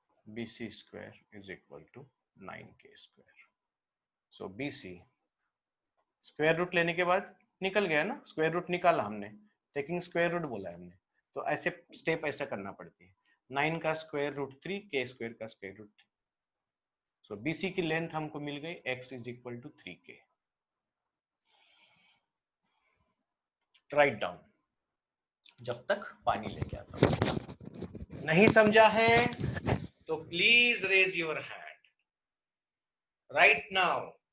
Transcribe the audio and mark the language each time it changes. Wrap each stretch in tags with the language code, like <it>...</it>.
<en>BC square is equal to 9k²।</en> <hi>So BC square root लेने के बाद निकल गया ना, स्क्वायर रूट निकाला हमने,</hi> <en>taking square root</en> <hi>बोला है हमने, तो ऐसे स्टेप ऐसा करना पड़ती है। 9 का स्क्वायर रूट 3, k² का स्क्वायर रूट 3। सो BC की लेंथ हमको मिल गई x is equal to 3k।</hi> <en>right down</en> <hi>जब तक पानी लेके आता हूं। नहीं समझा है तो</hi> <en>Please raise your hand right now.</en>